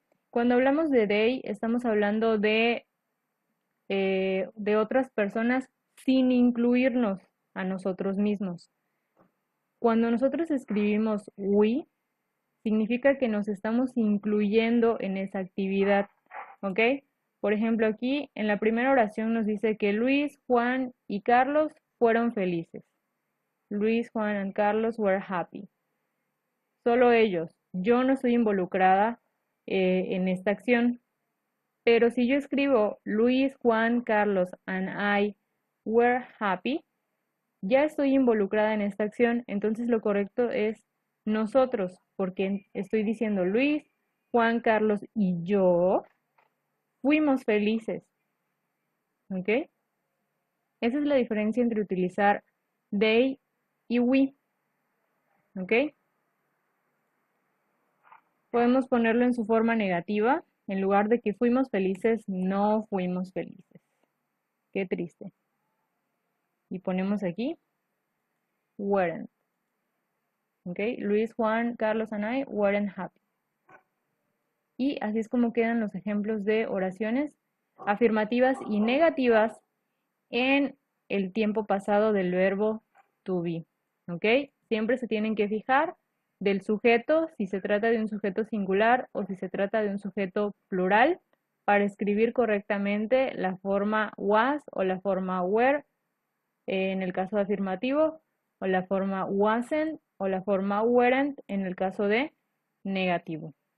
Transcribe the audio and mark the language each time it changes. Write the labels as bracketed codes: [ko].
[es] Cuando hablamos de they, estamos hablando de otras personas sin incluirnos a nosotros mismos. Cuando nosotros escribimos we, significa que nos estamos incluyendo en esa actividad, ¿ok? Por ejemplo, aquí en la primera oración nos dice que Luis, Juan y Carlos fueron felices. [en] Luis, Juan and Carlos were happy. [es] Solo ellos. Yo no estoy involucrada en esta acción. Pero si yo escribo [en] Luis, Juan, Carlos and I were happy, [es] ya estoy involucrada en esta acción. Entonces lo correcto es nosotros, porque estoy diciendo Luis, Juan, Carlos y yo fuimos felices. ¿Ok? Esa es la diferencia entre utilizar they y we. ¿Ok? Podemos ponerlo en su forma negativa. En lugar de que fuimos felices, no fuimos felices. Qué triste. Y ponemos aquí weren't. ¿Ok? [en] Luis, Juan, Carlos and I weren't happy. [es] Y así es como quedan los ejemplos de oraciones afirmativas y negativas en el tiempo pasado del verbo to be. ¿Ok? Siempre se tienen que fijar del sujeto, si se trata de un sujeto singular o si se trata de un sujeto plural, para escribir correctamente la forma was o la forma were en el caso de afirmativo, o la forma wasn't o la forma weren't en el caso de negativo.